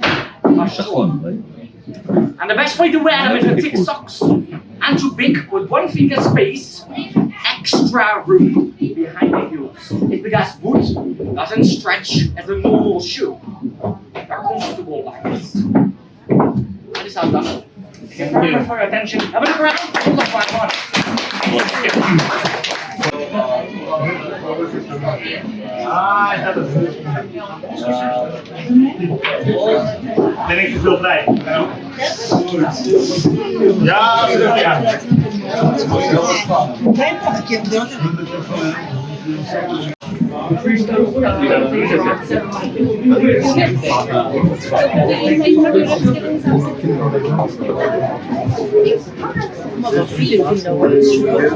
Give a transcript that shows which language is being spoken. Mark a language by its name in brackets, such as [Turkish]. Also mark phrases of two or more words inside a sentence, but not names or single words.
[English] And the best way to wear them is with thick socks and too big with 1 finger space, extra room behind the heels. It's because wood doesn't stretch as a normal shoe. They're comfortable like this. is Zaandam. Thank you very much for your attention. Have a look around. Hold on, one more. [Dutch] Ben ik te veel vrij? Ja, ja. [German] Aber viele Kinder wollen Schuhe.